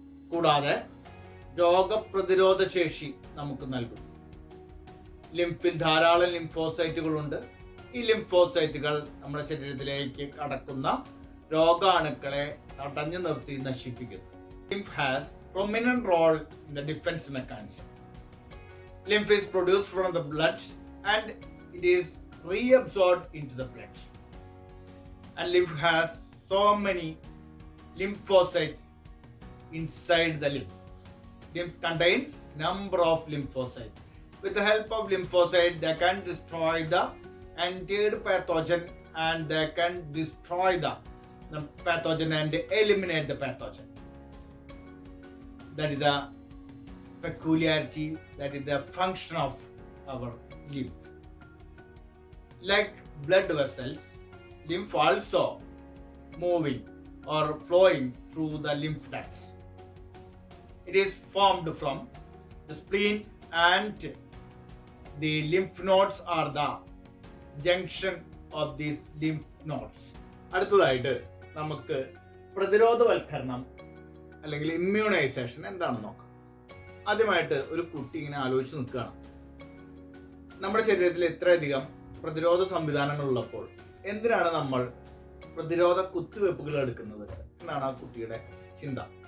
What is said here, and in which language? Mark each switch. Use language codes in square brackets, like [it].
[ml] കൂടാതെ രോഗപ്രതിരോധ ശേഷി നമുക്ക് നൽകുന്നു. ലിംഫിൽ ധാരാളം ലിംഫോസൈറ്റുകളുണ്ട്. ഈ ലിംഫോസൈറ്റുകൾ നമ്മുടെ ശരീരത്തിലേക്ക് കടക്കുന്ന രോഗാണുക്കളെ തടഞ്ഞു നിർത്തി നശിപ്പിക്കുന്നു. [en] Lymph has prominent role in the defense mechanism. Lymph is produced from the blood and it is reabsorbed into the blood. And lymph has so many lymphocytes inside the lymph. Lymph contain number of lymphocytes. With the help of lymphocytes, they can destroy the entered pathogen and they can destroy the pathogen and eliminate the pathogen. That is the peculiarity, that is the function of our lymph. Like blood vessels, lymph also moving or flowing through the lymph ducts. It is formed from the spleen and the lymph nodes are the junction of these lymph nodes. [ml] അടുത്തതായിട്ട് നമുക്ക് പ്രതിരോധവൽക്കരണം അല്ലെങ്കിൽ immunisation എന്താണെന്ന് നോക്കാം. ആദ്യമായിട്ട് ഒരു കുട്ടി ഇങ്ങനെ ആലോചിച്ച് നിൽക്കുകയാണ്, നമ്മുടെ ശരീരത്തിൽ ഇത്രയധികം പ്രതിരോധ സംവിധാനങ്ങൾ ഉള്ളപ്പോൾ എന്തിനാണ് നമ്മൾ പ്രതിരോധ കുത്തിവെപ്പുകൾ എടുക്കുന്നത് എന്നാണ് ആ കുട്ടിയുടെ ചിന്ത.